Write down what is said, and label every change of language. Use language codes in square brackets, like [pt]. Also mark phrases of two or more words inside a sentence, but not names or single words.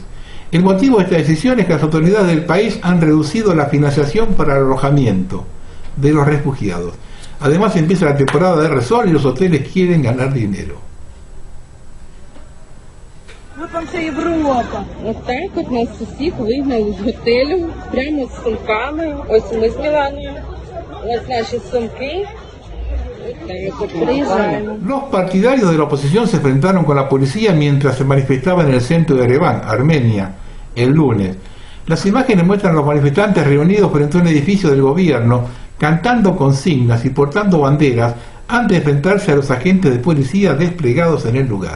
[es] El motivo de esta decisión es que las autoridades del país han reducido la financiación para el alojamiento de los refugiados. Además empieza la temporada de resort y los hoteles quieren ganar dinero. [uk] Ось так от нас усіх вигнали з готелю, прямо з сумками. Ось ми з Міланою. Ось наші сумки. [es] Los partidarios de la oposición se enfrentaron con la policía mientras se manifestaba en el centro de Ereván, Armenia, el lunes. Las imágenes muestran a los manifestantes reunidos frente a un edificio del gobierno, cantando consignas y portando banderas antes de enfrentarse a los agentes de policía desplegados en el lugar.